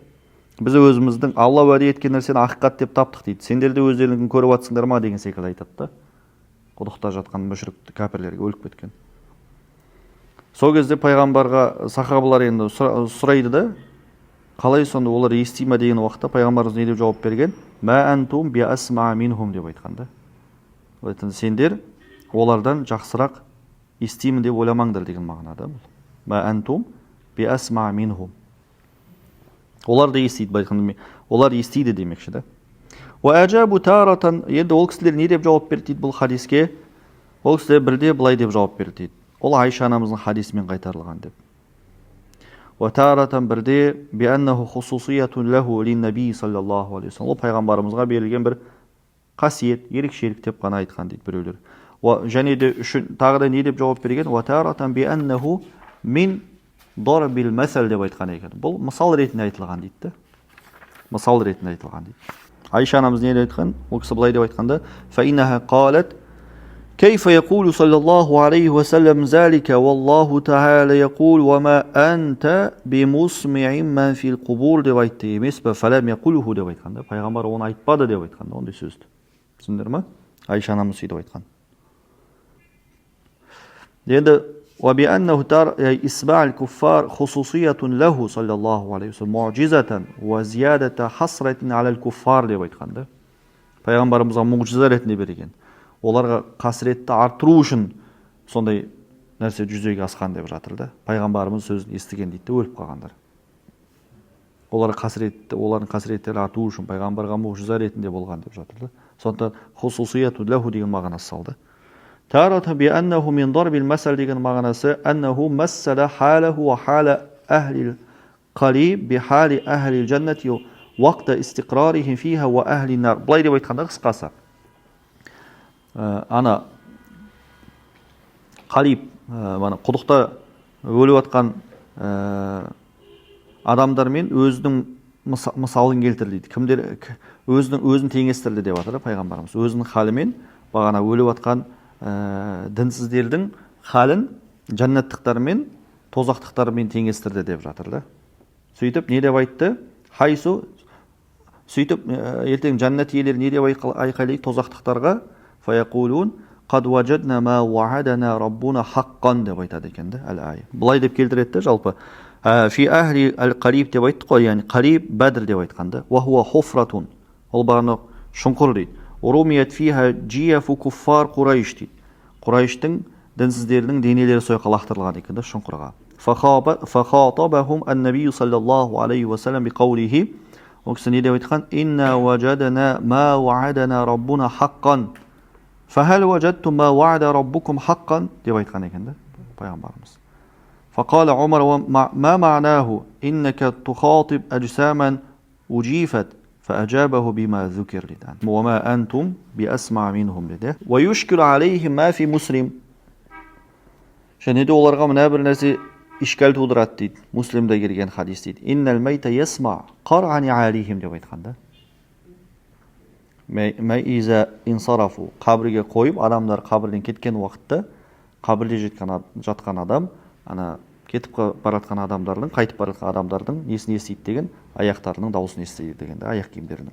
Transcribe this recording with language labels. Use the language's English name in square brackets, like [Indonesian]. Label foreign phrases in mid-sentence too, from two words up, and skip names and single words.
[Kazakh] Біз өзіміздің Алла уәде еткен нәрсені ақиқат деп таптық дейді. Сендер де өздеріңіздің көріп атсыңдар ма деген секілді айтады. Құдықта жатқан мүшрик кәпірлерге өліп кеткен. Сол кезде пайғамбарға сахабалар енді сұрайды да, қалай сонда олар ести ме деген уақытта пайғамбарымыз не деп жауап берген? [Arabic] ما أنتم بأسمع منهم [Kazakh] деп айтқанда. Сендер олардан жақсырақ естимін деп ойламаңдар деген мағынада бұл. [Arabic] ما أنتم بأسمع منهم. [Kazakh] Олар да естиді байқанды. Олар естиді демекші да. [Arabic] وأجابوا تارة, [Kazakh] енді ол кісілер не деп жауап берді дейді бұл хадиске? Ол кісілер бірде былай деп жауап берді дейді. Ол Айша анамыздың хадисімен қайтарылған деп. [Arabic] وتارة бірде بأنه خصوصية له للنبي صلى الله عليه وسلم. [Kazakh] Ол пайғамбарымызға берілген бір қасиет, ерекшелік деп қана айтқан дейді біреулер. Және де тағы да не деп жауап берген? [Arabic] وتارة بأنه من ضرب المثل [Kazakh] деп айтқан екен. Бұл мысал ретінде айтылған дейді. Мысал ретінде айтылған дейді. Айша анамыз не айтқан? Ол кісі былай деп айтқанда: [Arabic] "فإنها قالت كيف يقول صلى الله عليه وسلم ذلك والله تعالى يقول وما أنت بمسمع من في القبور" [Kazakh] деп айтты емес пе? [Arabic] "فلم يقله" [Kazakh] деп айтқанда, пайғамбар оны айтпады деп айтқанда, ондай сөзді. Түсіндіңдер ме? Айша анамыз сөйтіп айтқан. [Arabic] Енді وبأنه ترى إسماع الكفار خصوصية له صلى الله عليه وسلم معجزة وزيادة حسرة على الكفار [Kazakh] деп айтқанда, пайғамбарымызға мұғжиза ретінде берген. Оларға қасіретті арттыру үшін сондай нәрсе жүзеге асқан деп жатыр да. Пайғамбарымыз сөзін естіген дейді, өліп қалғандар. Олардың қасіреттері арту үшін пайғамбарға мұғжиза ретінде болған деп жатыр да. Сондықтан [Arabic] خصوصية له [Kazakh] деген мағынасы салды. [Arabic] تارة بأنه من ضرب المثل [Kazakh] деген мағынасы [Arabic] أنه مثل حاله وحال أهل القليب بحال أهل الجنة وقت استقرارهم فيها وأهل النار. [Kazakh] Былай деп айтқанда қысқасы. Ана қалиб, құдықта өліп атқан адамдармен өзінің мысалын келтірді. Кімдер өзін теңестірді деп жатыр пайғамбарымыз. Өзінің халімен бағана өліп атқан дінсіздердің халін жәннаттықтармен тозақтықтармен теңестірді деп жатыр да. Сөйтіп не деп айтты? Хайсу, сөйтіп ертең жәннат иелері не деп айқайлайды тозақтықтарға? [Arabic] فيقولون قد وجدنا ما وعدنا ربنا حقا [Kazakh] деп айтады екен да [Arabic] әл-ая. [Kazakh] Былай деп келтіреді жалпы. [Arabic] في أهل القليب [Kazakh] деп айтты ғой, яғни қалиб Бәдір деп айтқанда. [Arabic] وهو حفرة. [Kazakh] Ол бағана шұңқыр дейді. [Arabic] رميت فيها جيف كفار قريش дейді. [Kazakh] Құрайштың дінсіздердің денелері сойқа лақтырылған екен да шұңқырға. [Arabic] فخاطبهم النبي صلى الله عليه وسلم بقوله. [Kazakh] Ол кісі не деп айтқан? [Arabic] إنا وجدنا ما وعدنا ربنا حقا. فهل وجدتم ما وعد ربكم حقا [Kazakh] деп айтқан екен да пайғамбарымыз. [Arabic] فقال عمر ما معناه إنك تخاطب أجسادا جيفت فأجابه بما ذكر لدان وما أنتم بأسمع منهم لده ويشكل عليهم ما في مسلم. [Kazakh] Және де оларға мына бір нәрсе ишкал тудырады дейді. Муслимде келген хадис дейді. [Arabic] إن الميت يسمع قرع نعالهم [Kazakh] деп айтқанда. [Arabic] إذا انصرفوا, [Kazakh] қабірге қойып, адамдар қабірден кеткен уақытта, қабірде жатқан адам, ана кетіп баратқан адамдардың, қайтып баратқан адамдардың несін естиді деген, аяқтарының дауысын естиді деген, аяқ киімдерінің.